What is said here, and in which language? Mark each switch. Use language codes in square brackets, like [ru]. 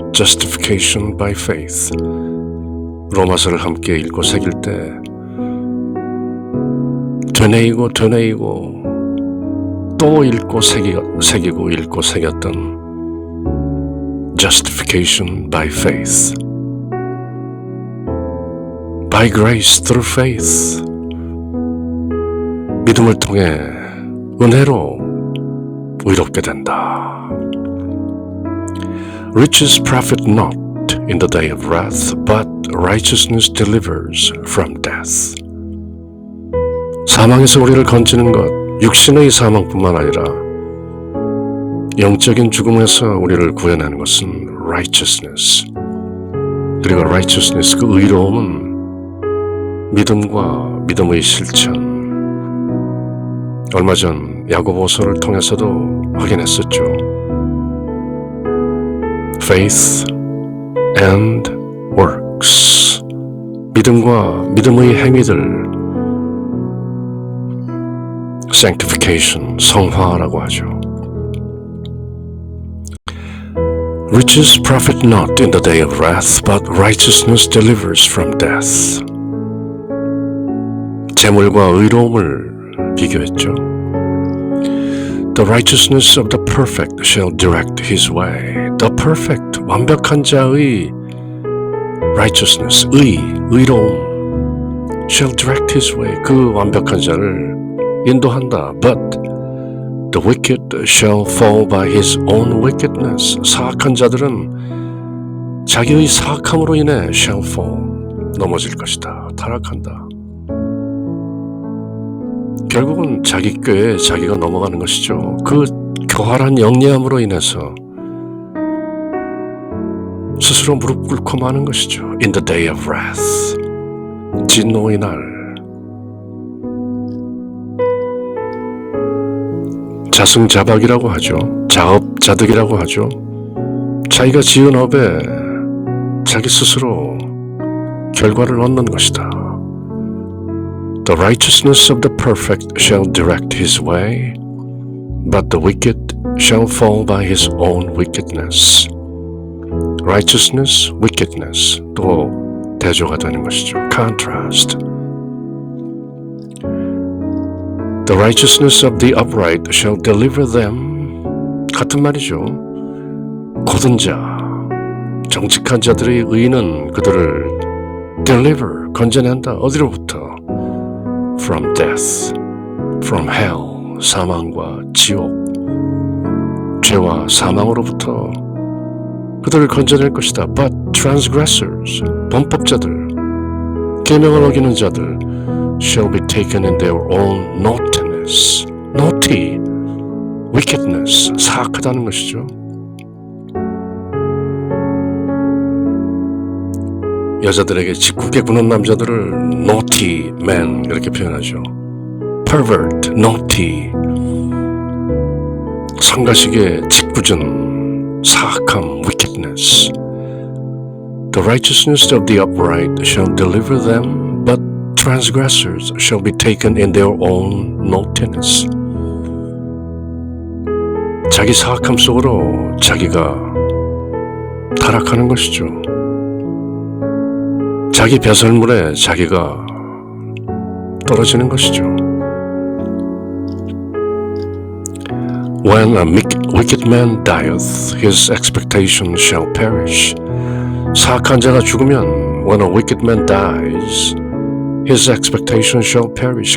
[en] Justification by faith. [ko] 로마서를 함께 읽고 새길 때 되뇌이고 또 읽고 새기고 읽고 새겼던 [en] Justification by faith. By grace through faith. [ko] 믿음을 통해 은혜로 의롭게 된다. [en] Riches profit not in the day of wrath, but righteousness delivers from death. [ko] 사망에서 우리를 건지는 것, 육신의 사망뿐만 아니라 영적인 죽음에서 우리를 구해내는 것은 righteousness. 그리고 righteousness, 그 의로움은 믿음과 믿음의 실천. 얼마 전 야고보서를 통해서도 확인했었죠. [en] Faith and works. [ko] 믿음과 믿음의 행위들. Sanctification, 성화라고 하죠. [en] Riches profit not in the day of wrath, but righteousness delivers from death. [ko] 재물과 의로움을 비교했죠. [en] The righteousness of the perfect shall direct his way. The perfect, [ko] 완벽한 자의 [en] righteousness, [ko] 의로움 [en] shall direct his way. [ko] 그 완벽한 자를 인도한다. [en] But the wicked shall fall by his own wickedness. [ko] 사악한 자들은 자기의 사악함으로 인해 [en] shall fall, [ko] 넘어질 것이다. 타락한다. 결국은 자기 꾀에 자기가 넘어가는 것이죠. 그 교활한 영리함으로 인해서 스스로 무릎 꿇고 마는 것이죠. [en] In the day of wrath, [ko] 진노의 날. 자승자박이라고 하죠. 자업자득이라고 하죠. 자기가 지은 업에 자기 스스로 결과를 얻는 것이다. [en] The righteousness of the perfect shall direct his way, but the wicked shall fall by his own wickedness. [ko] Righteousness, wickedness 또 대조가 되는 것이죠. Contrast. [en] The righteousness of the upright shall deliver them. [ko] 같은 말이죠. 고든 자, 정직한 자들의 의는 그들을 deliver, 건져낸다. 어디로부터? [en] From death, from hell, [ko] 사망과 지옥, 죄와 사망으로부터 그들을 건져낼 것이다. [en] But transgressors, [ko] 범법자들, 계명을 어기는 자들 [en] shall be taken in their own naughtiness. [ko] naughty, wickedness, 사악하다는 것이죠. 여자들에게 짓궂게 구는 남자들을 naughty man 이렇게 표현하죠. pervert, naughty, 성가시게 짓궂은 사악함, wickedness. [en] The righteousness of the upright shall deliver them, but transgressors shall be taken in their own naughtiness. [ko] 자기 사악함 속으로 자기가 타락하는 것이죠. 자기 배설물에 자기가 떨어지는 것이죠. [en] When a wicked man dieth, his expectation shall perish. [ko] 사악한 자가 죽으면 [en] when a wicked man dies, his expectation shall perish.